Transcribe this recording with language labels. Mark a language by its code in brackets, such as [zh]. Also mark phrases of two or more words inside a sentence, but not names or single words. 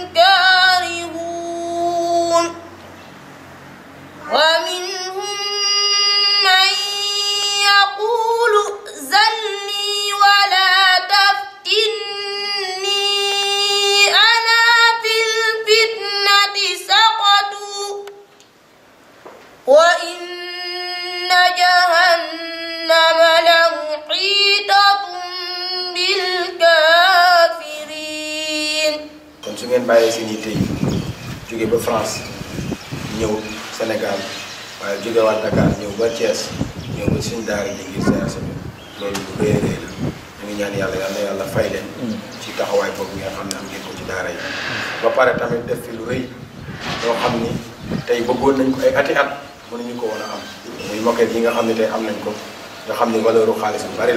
[ar] كارهون ومنهم من يقول ائذن لي ولا تفتني أنا في الفتنة سقطوا وإن جهنم لمحيطة بالكافرين. [wo] kon su ngeen bàyyee seen yitte yi jóge ba France ñëw Sénégal waaye jóge waa Dakar ñëw ba Thiès ñëw ba suñu daara ji ngir seer sa loolu lu rëy a rëy la ñu ngi ñaan yàlla yal na yàlla fay leen ci taxawaay boobu nga xam ne am ngeen ko ci daara yi ba pare tamit def fi lu rëy loo xam ni tey bëggoon nañ ko ay ati at mënuñu ko woon a am muy moquette yi nga xam ne tey am nañ ko nga xam ni valeuru xaalis bu bari